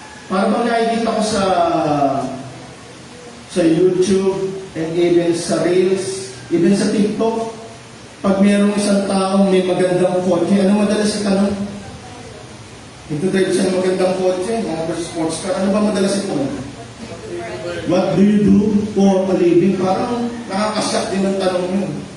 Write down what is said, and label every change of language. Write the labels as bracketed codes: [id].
[tl] Para bang nakikita ko sa YouTube and even sa Reels, even sa TikTok, pag mayroong isang taong may magandang kotse, ano madalas itanong? Ito dahil siya ng magandang kotse, mga sports car, ano ba madalas itanong? [en] What do you do for a living? [tl] Parang nakakasyak din ang tanong yun.